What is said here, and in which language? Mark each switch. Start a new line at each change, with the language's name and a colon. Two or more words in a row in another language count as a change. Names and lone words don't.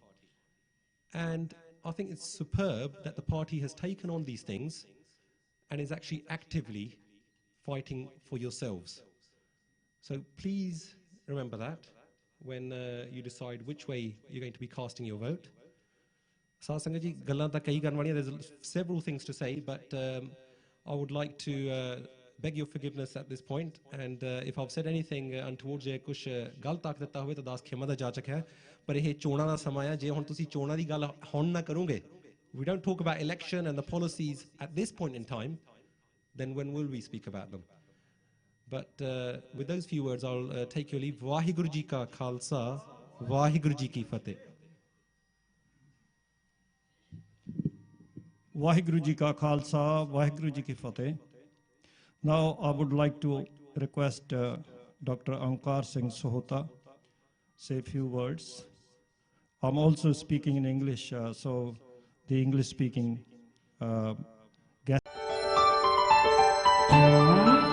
English: And I think it's superb that the party has taken on these things and is actually actively fighting for yourselves. So please remember that when you decide which way you're going to be casting your vote.
Punjabi: ਸੰਗਤ ਜੀ, ਗੱਲਾਂ ਤਾਂ ਕਈ ਕਰਨੀਆਂ,
English: there's several things to say, but I would like to beg your forgiveness at this point, and if I've said anything untoward
Punjabi: ਜੇ ਕੁਝ ਗਲਤ ਤਕ ਦਿੱਤਾ ਹੋਵੇ ਤਾਂ ਦਾਸ ਖਿਮਾ ਦਾ ਜਾਚਕ ਹੈ, ਪਰ ਇਹ ਚੋਣਾਂ ਦਾ ਸਮਾਂ ਹੈ, ਜੇ ਹੁਣ ਤੁਸੀਂ ਚੋਣਾਂ ਦੀ ਗੱਲ ਹੁਣ ਨਾ ਕਰੋਗੇ,
English: we don't talk about election and the policies at this point in time, then when will we speak about them? But with those few words, I'll take your leave.
Punjabi: ਵਾਹਿਗੁਰੂ ਜੀ ਕਾ ਖ਼ਾਲਸਾ, ਵਾਹਿਗੁਰੂ ਜੀ ਕੀ ਫ਼ਤਿਹ. ਵਾਹਿਗੁਰੂ ਜੀ ਕਾ ਖ਼ਾਲਸਾ, ਵਾਹਿਗੁਰੂ ਜੀ ਕੀ ਫ਼ਤਿਹ.
English: Now I would like to request Dr. Ankar Singh Sahota say a few words. I'm also speaking in English, so the English speaking guest.